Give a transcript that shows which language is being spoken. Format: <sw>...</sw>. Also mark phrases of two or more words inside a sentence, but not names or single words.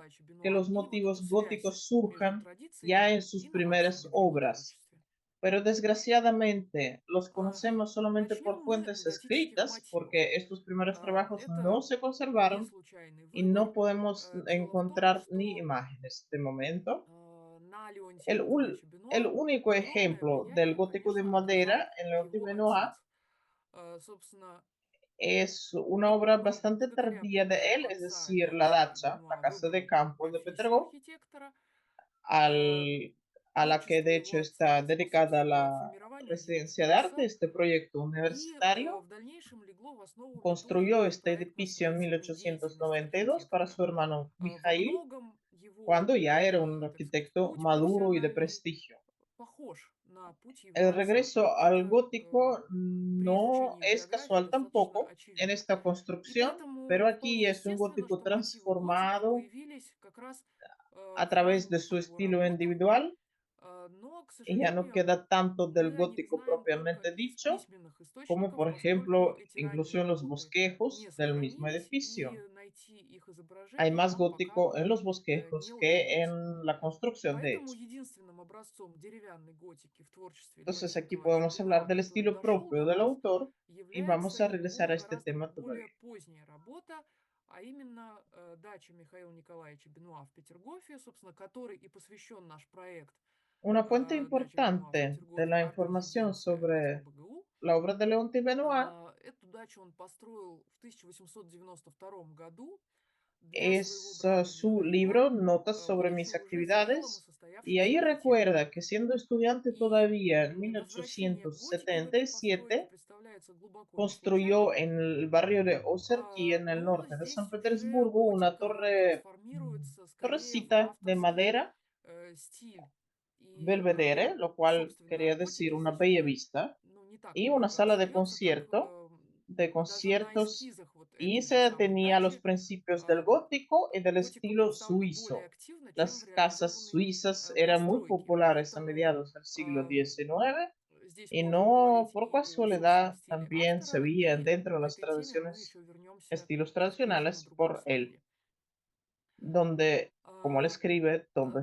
<ru>Николаевича</ru> <es>que</es> <ru>Бенуа</ru> <es>los</es> <ru>и вот эту</ru> <es>motivos</es> <ru>связь</ru> <es>góticos</es> <ru>между</ru> <es>surjan ya</es> <ru>традициями</ru> <es>en sus</es> <ru>и</ru> <es>primeras</es> <ru>новациями в его</ru> <es>obras,</es> <ru>творчестве.</ru> <es>pero desgraciadamente los conocemos solamente</es> <ru>Начнем</ru> <es>por</es> <ru>мы</ru> <es>fuentes</es> <ru>с готических</ru> <es>escritas,</es> <ru>мотивов.</ru> <es>porque estos primeros trabajos no</es> <ru>Это</ru> <es>se</es> <ru>не</ru> <es>conservaron</es> <ru>случайный</ru> <es>y</es> <ru>выбор.</ru> <es>no podemos</es> <ru>Дело в том,</ru> <es>encontrar ni</es> <ru>что</ru> <es>imágenes de momento.</es> <ru>на Леонтия</ru> <es>El,</es> <ru>Николаевича</ru> <es>el</es> <ru>Бенуа</ru> <es>único</es> <ru>огромное</ru> <es>ejemplo del</es> <ru>влияние,</ru> <es>gótico de</es> <ru>конечно, оказал</ru> <es>madera en Leonti</es> <ru>его</ru> <es>Benoit</es> <ru>отец. Собственно,</ru> <es>es una obra bastante</es> <ru>благодаря</ru> <es>tardía de</es> <ru>примеру</ru> <es>él, es</es> <ru>отца</ru> <es>decir, la</es> <ru>Леонтий</ru> <es>dacha, la</es> <ru>Бенуа</ru> <es>casa de</es> <ru>выбрал</ru> <es>campo de</es> <ru>профессию</ru> <es>Petergó,</es> <ru>архитектора.</ru> <es>a la que</es> <ru>Творчество</ru> <es>de hecho</es> <ru>его отца</ru> <es>está dedicada</es> <ru>способствовало</ru> <es>la</es> <ru>формированию его</ru> <es>residencia de arte,</es> <ru>вкуса</ru> <es>este proyecto</es> <ru>и</ru> <es>universitario.</es> <ru>в дальнейшем легло в основу</ru> <es>Construyó</es> <ru>методики</ru> <es>este edificio en</es> <ru>проектно-строительной деятельности</ru> <es>1892 para</es> <ru>архитектора.</ru> <es>su hermano</es> <ru>Во</ru> <es>Mijail,</es> <ru>многом его,</ru> <es>cuando ya era un</es> <ru>так сказать,</ru> <es>arquitecto</es> <ru>путь</ru> <es>maduro y de</es> <ru>профессиональный</ru> <es>prestigio.</es> <ru>похож на путь его</ru> <es>El</es> <ru>отца.</ru> <es>regreso al</es> <ru>Это</ru> <es>gótico</es> <ru>при</ru> <es>no</es> <ru>изучении</ru> <es>es</es> <ru>биографии</ru> <es>casual</es> <ru>достаточно</ru> <es>tampoco en</es> <ru>очевидно.</ru> <es>esta</es> <ru>И</ru> <es>construcción,</es> <ru>поэтому</ru> <es>pero aquí</es> <ru>вполне</ru> <es>es un</es> <ru>естественно,</ru> <es>gótico</es> <ru>что мотивы готики</ru> <es>transformado</es> <ru>появились как раз</ru> <es>a</es> <ru>в</ru> <es>través de</es> <ru>разных</ru> <es>su</es> <ru>его</ru> <es>estilo</es> <ru>работах.</ru> <es>individual</es> <ru>Но, к</ru> <es>y ya no</es> <ru>сожалению,</ru> <es>queda tanto del</es> <ru>мы о них</ru> <es>gótico</es> <ru>знаем только</ru> <es>propiamente</es> <ru>из</ru> <es>dicho,</es> <ru>письменных</ru> <es>como</es> <ru>источников,</ru> <es>por</es> <ru>поскольку</ru> <es>ejemplo</es> <ru>эти</ru> <es>incluso</es> <ru>ранние</ru> <es>en los</es> <ru>работы не</ru> <es>bosquejos del mismo</es> <ru>сохранились, и</ru> <es>edificio.</es> <ru>найти найти их</ru> <es>Hay</es> <ru>изображения</ru> <es>más</es> <ru>нам пока</ru> <es>gótico en los</es> <ru>не</ru> <es>bosquejos que</es> <ru>удается.</ru> <es>en la construcción, de</es> <ru>Поэтому</ru> <es>hecho.</es> <ru>единственным образцом деревянной готики в творчестве</ru> <es>Entonces</es> <ru>Леонтия</ru> <es>aquí</es> <ru>Николаевича</ru> <es>podemos hablar</es> <ru>Бенуа,</ru> <es>del</es> <ru>который</ru> <es>estilo</es> <ru>дошел</ru> <es>propio</es> <ru>до</ru> <es>del</es> <ru>нас,</ru> <es>autor y vamos</es> <ru>является</ru> <es>a regresar</es> <ru>его</ru> <es>a este</es> <ru>гораздо</ru> <es>tema</es> <ru>более</ru> <es>todavía.</es> <ru>поздняя работа, а именно дача Михаила Николаевича Бенуа в Петергофе, собственно, которой и посвящен наш проект</ru> <es>Una fuente</es> <ru>дача Бенуа в</ru> <es>importante de</es> <ru>Петергофе,</ru> <es>la información</es> <ru>арт-резиденция</ru> <es>sobre</es> <ru>СПБГУ.</ru> <es>la obra de Leonti Benoit</es> <ru>Эту дачу он построил в 1892 году для своего</ru> <es>es</es> <ru>брата</ru> <es>su</es> <ru>Михаила,</ru> <es>libro Notas sobre</es> <ru>будучи</ru> <es>mis</es> <ru>уже зрелым и</ru> <es>actividades. Y</es> <ru>состоявшимся</ru> <es>ahí</es> <ru>архитектором.</ru> <es>recuerda que siendo estudiante</es> <ru>И</ru> <es>todavía en</es> <ru>возвращение готики в этой постройке</ru> <es>1877,</es> <ru>представляется глубоко не</ru> <es>construyó</es> <ru>случайным.</ru> <es>en el barrio de Ozerki, en el</es> <ru>Но</ru> <es>norte de</es> <ru>здесь</ru> <es>San</es> <ru>уже</ru> <es>Petersburgo, una</es> <ru>готика трансформируется скорее в</ru> <es>torrecita de</es> <ru>авторский</ru> <es>madera</es> <ru>стиль. И,</ru> <es>belvedere, lo cual</es> <ru>собственно,</ru> <es>quería decir</es> <ru>готика</ru> <es>una</es> <ru>здесь</ru> <es>bella</es> <ru>уже</ru> <es>vista,</es> <ru>не так</ru> <es>y una</es> <ru>много</ru> <es>sala</es> <ru>остается, так</ru> <es>de</es> <ru>даже на</ru> <es>conciertos,</es> <ru>эскизах вот</ru> <es>y</es> <ru>этой же</ru> <es>se</es> <ru>самой</ru> <es>tenía los</es> <ru>дачи</ru> <es>principios del gótico y del</es> <ru>готика</ru> <es>estilo</es> <ru>представлена более</ru> <es>suizo.</es> <ru>активно, чем в</ru> <es>Las casas</es> <ru>реализованной</ru> <es>suizas eran muy</es> <ru>постройке.</ru> <es>populares a</es> <ru>Поэтому</ru> <es>mediados del siglo XIX</es> <ru>здесь</ru> <es>y</es> <ru>можно</ru> <es>no</es> <ru>говорить</ru> <es>por</es> <ru>и о собственном</ru> <es>casualidad</es> <ru>стиле</ru> <es>también se</es> <ru>автора,</ru> <es>veían</es> <ru>и</ru> <es>dentro de</es> <ru>к</ru> <es>las</es> <ru>этой теме мы</ru> <es>tradiciones,</es> <ru>еще вернемся</ru> <es>estilos</es> <ru>чуть позже на</ru> <es>tradicionales</es> <ru>другом</ru> <es>por él,</es> <ru>слайде.</ru> <es>donde, como él escribe, todo</es>